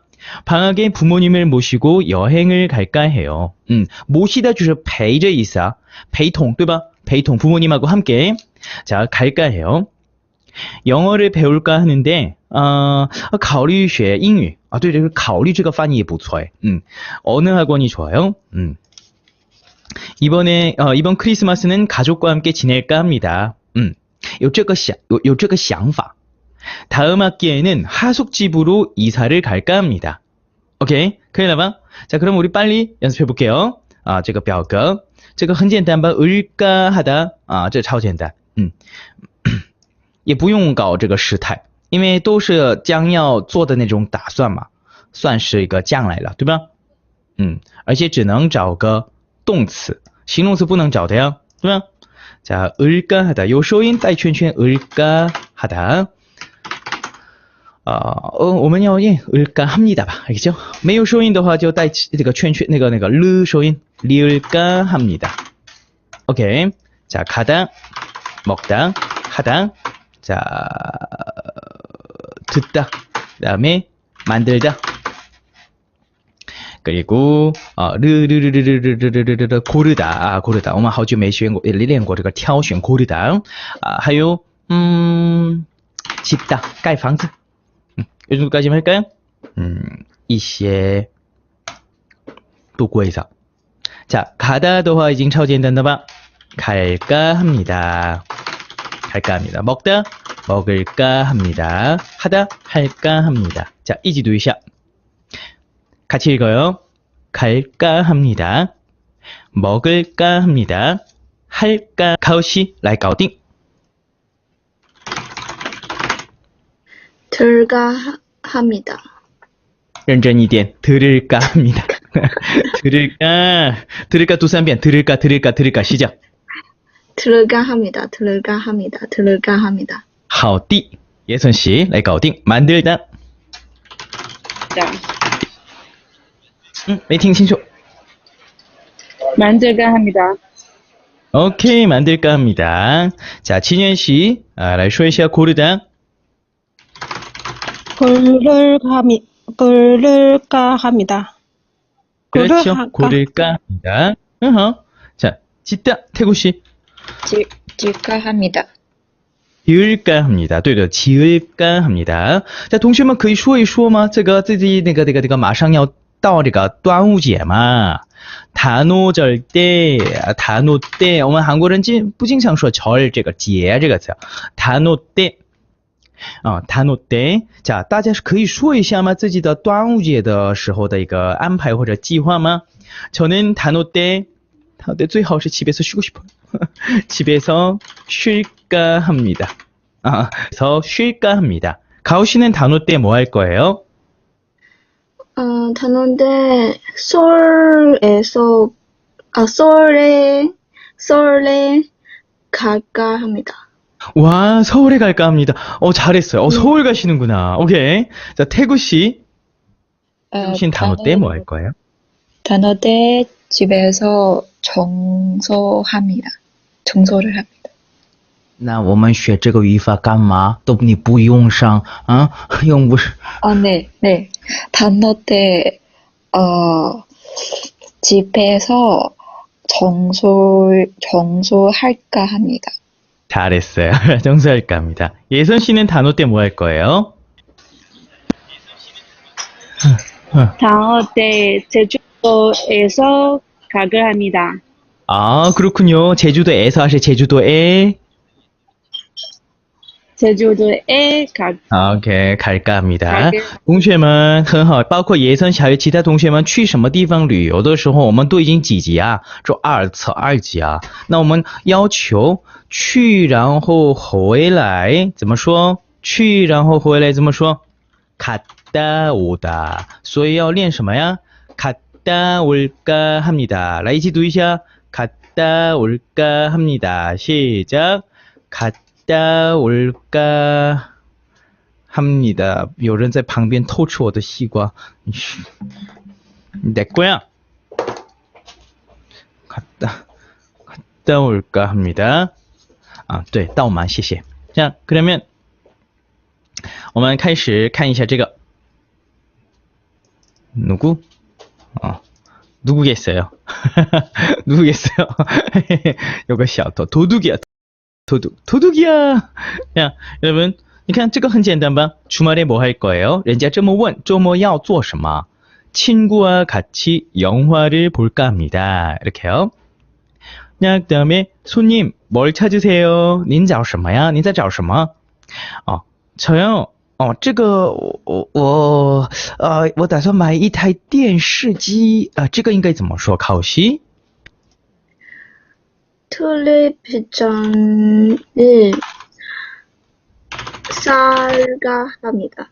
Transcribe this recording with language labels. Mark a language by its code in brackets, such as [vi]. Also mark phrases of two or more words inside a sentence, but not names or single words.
[ko] 방학에 부모님을 모시고 여행을 갈까 해요. [zh] 모시다 就是陪着意思啊，陪同对吧？ [ko] 陪同 부모님하고 함께. 자, 갈까 해요. 영어를 배울까 하는데 [zh] 考虑学英语. 对对，考虑这个翻译也不错哎. [ko] 어느 학원이 좋아요? 이번 크리스마스는 가족과 함께 지낼까 합니다. [zh] 有这个想法. [ko] 다음 학기에는 하숙집으로 이사를 갈까 합니다. 오케이? [zh] 可以了吧? [ko] 자, 그럼 우리 빨리 연습해 볼게요. [zh] 这个表格这个很简单吧? [ko] 을까 하다. [zh] 这超简单. 也不用搞这个时态，因为都是将要做的那种打算嘛，算是一个将来了，对吧？而且只能找个动词，形容词不能找的呀，对吧？ [ko] 자, 을까 하다. 요 [zh] 收音带圈圈 [ko] 을까 하다. [zh] 我们要念 [ko] 을까 합니다 [zh] 吧, 알겠죠? 没有收音的话就带这个圈圈那个르收音 [ko] 리을까 합니다. 오케이. 자, 가다, 먹다, 하다. 자, 듣다. 그다음에 만들다. 그리고 고르다. 고르다. 我们好久没练过这个挑选 고르다. 还有 짓다. 盖房子. 이 정도까지만 할까요? 一些 또 구해서. [zh] 자, 가다 的话已经超简单的吧? [ko] 갈까 합니다. 갈까 합니다. 먹다, 먹을까 합니다. 하다, 할까 합니다. 자, [zh] 一起读一下. [ko] 같이 읽어요. 갈까 합니다. 먹을까 합니다. 할까, 가오시, 라이 가오딩. 들까 합니다. [zh] 认真一点, [ko] 들을까 합니다. 들을까 [zh] 读3遍. [ko] 들을까 시작. 들까 합니다. 들까 합니다. 들까 합니다. [zh] 好的, [ko] 예선 씨, 라이 가오딩. 만들다. [zh] 没听清楚. [ko] 만들까 합니다. 오케이, 만들까 합니다. 자, 진현 씨, [zh] 来说一下 고르다. [ko] 고를까 합니다. 그렇죠. 고를까 합니다. 자, 짓다, 태구 씨. 지을까 합니다. 지을까 합니다. [zh] 对的, [ko] 지을까 합니다. 자, [zh] 同学们可以说一说吗？这个自己那个马上要到这个端午节嘛， [ko] 단오절 때, 단오 때, [zh] 我们韩国人不经常说절这个节这个词， [ko] 단오 때. 단오 때. 자, [zh] 大家可以说一下吗？自己的端午节的时候的一个安排或者计划吗？ [ko] 저는 단오 때 [zh] 最好是 [ko] 집에서 쉬고 싶어요. 집에서 쉴까 합니다. 그래서 쉴까 합니다. 가오 씨는 단오 때 뭐 할 거예요? 단오인데 서울에 갈까 합니다. 와, 서울에 갈까 합니다. 잘했어요. 서울 가시는구나. 오케이. 자, 태구 씨. 태구 씨는 단오 때 뭐 할 거예요? 단오 때 집에서 청소를 합니다. [zh] 那我们学这个语法干嘛？都你不用上用不是？ [ko] 네. 단오 때 집에서 청소할까 합니다. 잘했어요. 청소할까 합니다. 예선 씨는 단오 때 뭐 할 거예요? 다음 때 제주도에서 가게 합니다. 아, 그렇군요. 제주도에서 하실 제주도에 제주도에 OK， 갈까 합니다。 가게 [zh] 同学们很好，包括野生小鱼其他同学们去什么地方旅游的时候，我们都已经几级啊？就2级啊。那我们要求去然后回来怎么说？去然后回来怎么说？ [ko] 갔다 오다。 [zh] 所以要练什么呀？ [ko] 갔다 올까 합니다。 [zh] 来一起读一下 [ko] 갔다 올까 합니다。 시작。 갔다 올까 합니다. [zh] 有人在旁边偷吃我的西瓜. [ko] 내 거야. 갔다 올까 합니다. [zh] 对，到吗？谢谢。这样，그러면我们开始看一下这个 누구? [ko] 누구겠어요? 누구겠어요? 요거 小偷 도둑이야. 도둑이야. 야, 여러분, [zh] 你看这个很简单吧? [ko] 주말에 뭐 할 거예요? [zh] 人家这么问, 周末要做什么? [ko] 친구와 같이 영화를 볼까 합니다. 이렇게요. 그 다음에 손님, 뭘 찾으세요? [zh] 您找什么呀?您在找什么? [ko] 저요. [zh] 这个我打算买一台电视机. 这个应该怎么说? [ko] 가오시? 텔레비전을 살까 합니다.